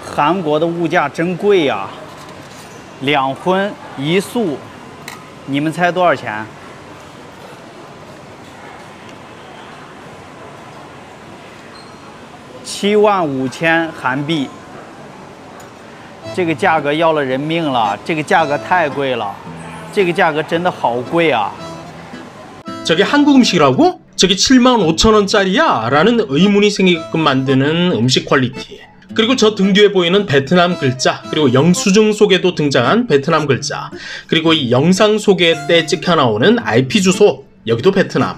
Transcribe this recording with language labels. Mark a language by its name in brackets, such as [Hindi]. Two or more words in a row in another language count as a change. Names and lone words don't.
[Chinese] 韩国的物价真贵呀，2荤1素，你们猜多少钱？75000韩币，这个价格要了人命了，这个价格太贵了，这个价格真的好贵啊！ [Korean] 저게 한국 음식이라고? 저게 75,000원짜리야? 라는 의문이 생기게끔 만드는 음식 퀄리티. 그리고 저 등 뒤에 보이는 베트남 글자, 그리고 영수증 속에도 등장한 베트남 글자, 그리고 이 영상 소개에 찍혀 나오는 IP 주소, 여기도 베트남.